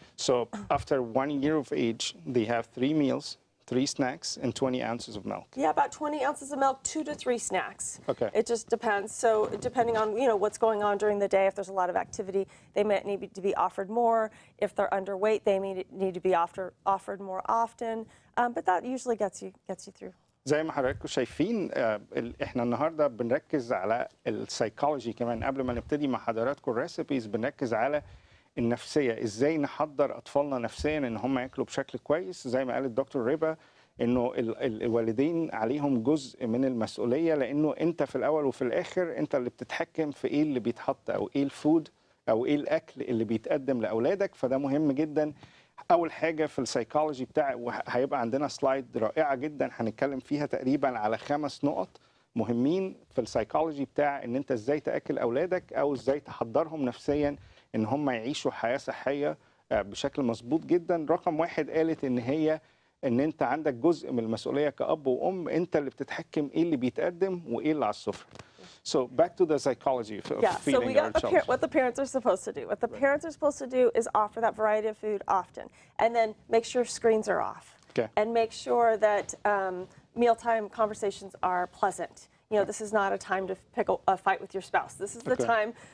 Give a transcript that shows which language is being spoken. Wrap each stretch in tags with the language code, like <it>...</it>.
<en>So after 1 year of age, they have 3 meals, 3 snacks, and 20 ounces of milk. Yeah, about 20 ounces of milk, 2 to 3 snacks. Okay. It just depends. So depending on, you know, what's going on during the day, if there's a lot of activity, they may need to be offered more. If they're underweight, they may need to be offered more often. But that usually gets you through.</en> <ar>زي ما حضراتكم شايفين احنا النهارده بنركز على السايكولوجي كمان. قبل ما نبتدي مع حضراتكم الريسيبيز بنركز على النفسيه، ازاي نحضر اطفالنا نفسيا ان هم ياكلوا بشكل كويس. زي ما قال الدكتور ريبا انه الوالدين عليهم جزء من المسؤوليه، لانه انت في الاول وفي الاخر انت اللي بتتحكم في ايه اللي بيتحط او ايه الفود او ايه الاكل اللي بيتقدم لاولادك. فده مهم جدا. اول حاجه في السايكولوجي بتاع، هيبقى عندنا سلايد رائعه جدا هنتكلم فيها تقريبا على 5 نقط مهمين في السايكولوجي بتاع ان انت ازاي تاكل اولادك او ازاي تحضرهم نفسيا ان هم يعيشوا حياه صحيه بشكل مظبوط جدا. رقم 1 قالت ان انت عندك جزء من المسؤوليه كأب وأم، انت اللي بتتحكم ايه اللي بيتقدم وايه اللي على السفره.</ar> <en>So back to the psychology of feeding our children. What the parents are supposed to do. What the parents are supposed to do is offer that variety of food often, and then make sure screens are off. Okay. And make sure that mealtime conversations are pleasant. You know, this is not a time to pick a fight with your spouse. This is the time.</en>